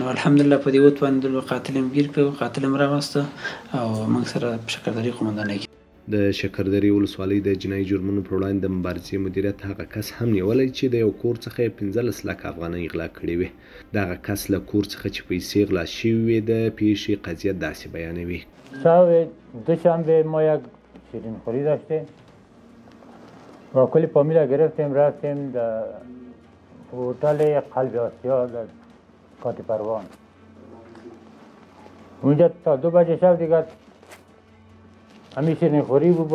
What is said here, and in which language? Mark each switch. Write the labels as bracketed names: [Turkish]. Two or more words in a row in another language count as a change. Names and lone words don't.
[Pashto] نو الحمدلله په دې وتوانېدلو قاتل هم ګیر کړو، قاتل هم راوسته او موږ سره په شکردرې قومندانۍ کې د شکردرې ولسوالۍ د جنایي جرمونو پر وړاندې د مبارزې مدیریت هغه کس هم نیولی چې د یو کور څخه یې 15 لک افغانۍ غلا کړې وې. دغه کس له کور څخه چې پیسې غلا شوې وې د پیښې قضیه داسې بیانوي. [Persian] شب دوشنبه ما یک شیرین خوری داشتیم و کلی فامیلا گرفتیم رفتیم در هتل قلب آسیا در کات پروان. اونجا تا 2 بجه شب دیگه همین شیرین خوری بود.